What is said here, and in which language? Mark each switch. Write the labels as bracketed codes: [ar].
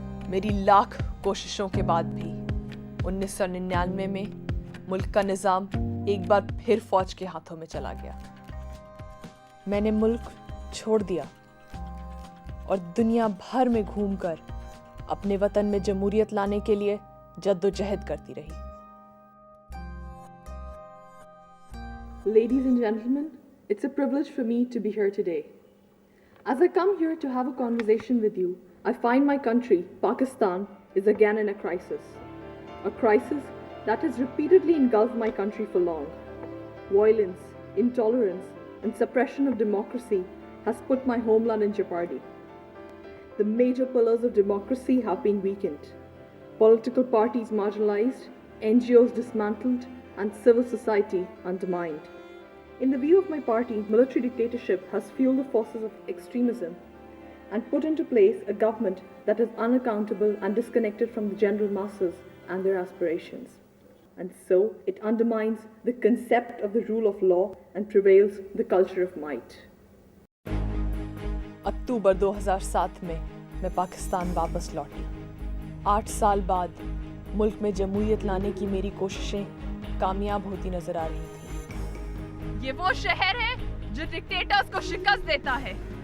[hi] मेरी लाख कोशिशों के बाद भी 1999 में मुल्क का निज़ाम एक बार फिर फौज के हाथों में चला गया। मैंने मुल्क छोड़ दिया और दुनिया भर में घूमकर अपने वतन में जमहूरियत लाने के लिए जद्दोजहद करती रही। [en] Ladies and gentlemen, it's a privilege for me to be here today. As I come here to have a conversation with you, I find my country, Pakistan, is again in a crisis. A crisis that has repeatedly engulfed my country for long. Violence, intolerance, and suppression of democracy has put my homeland in jeopardy. The major pillars of democracy have been weakened. Political parties marginalized, NGOs dismantled, and civil society undermined. In the view of my party, military dictatorship has fueled the forces of extremism and put into place a government that is unaccountable and disconnected from the general masses and their aspirations. And so it undermines the concept of the rule of law and prevails the culture of might. [hi] अक्टूबर 2007 में मैं पाकिस्तान वापस लौटी। 8 साल बाद मुल्क में जमहूरियत लाने की मेरी कोशिशें कामयाब होती नजर आ रही थी। ये वो शहर है जो डिक्टेटर्स को शिकस्त देता है,